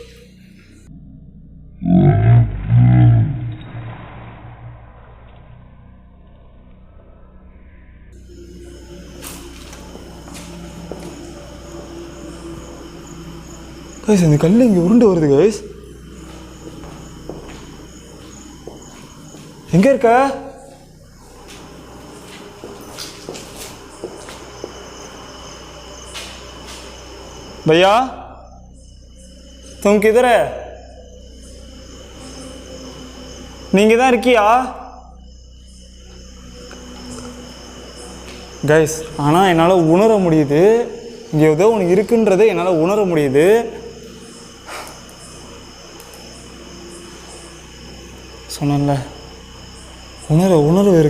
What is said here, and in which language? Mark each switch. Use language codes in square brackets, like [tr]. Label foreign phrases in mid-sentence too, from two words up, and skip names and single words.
[ta] கைஸ், இந்த கல் இங்கே உருண்டு வருது கைஸ். எங்கே இருக்க? [hi] भैया तुम किधर है? [ta] நீங்கள் தான் இருக்கியா கைஸ்? ஆனால் என்னால் உணர முடியுது, இங்கே ஏதோ ஒன்று இருக்குன்றதை என்னால் உணர முடியுது. சொன்னல உணர்வு இருக்கு.